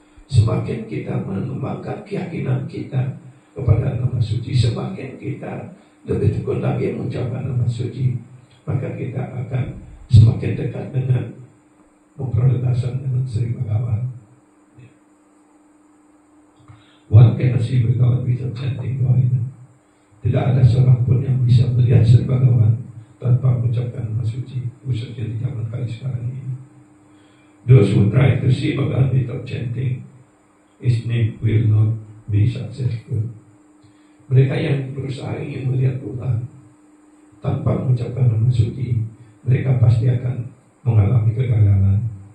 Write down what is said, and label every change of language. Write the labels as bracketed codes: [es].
[id] Semakin kita mengembangkan keyakinan kita kepada nama suci, semakin kita lebih tekun lagi mengucapkan nama suci, maka kita akan semakin dekat dengan memperoleh darshan dengan Sri Bhagavan. [en] One cannot see Bhagavan without chanting Govinda. [id] Tidak ada seorang pun yang bisa melihat Sri Bhagavan tanpa mengucapkan nama suci, khususnya di zaman kali sekarang ini. [en] Those who try to see Bhagavan without chanting his name will not be successful. [id] Mereka yang berusaha ingin melihat Tuhan tanpa mengucapkan nama suci, mereka pasti akan mengalami kegagalan.